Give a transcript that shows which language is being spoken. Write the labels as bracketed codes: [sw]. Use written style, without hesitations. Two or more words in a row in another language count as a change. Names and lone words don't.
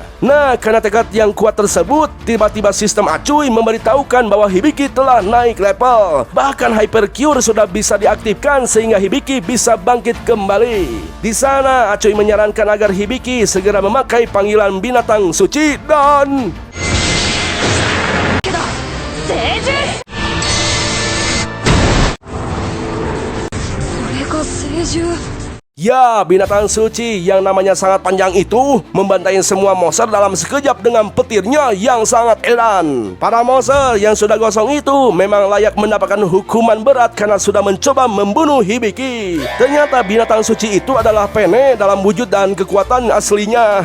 [id] Nah, karena tekad yang kuat tersebut, tiba-tiba sistem Acuy memberitahukan bahwa Hibiki telah naik level. Bahkan Hypercure sudah bisa diaktifkan sehingga Hibiki bisa bangkit kembali. Di sana, Acuy menyarankan agar Hibiki segera memakai panggilan binatang suci dan... [ja] 聖獣。これが聖獣。 [id] Ya, binatang suci yang namanya sangat panjang itu membantai semua monster dalam sekejap dengan petirnya yang sangat edan. Para monster yang sudah gosong itu memang layak mendapatkan hukuman berat karena sudah mencoba membunuh Hibiki. Ternyata binatang suci itu adalah Pene dalam wujud dan kekuatan aslinya.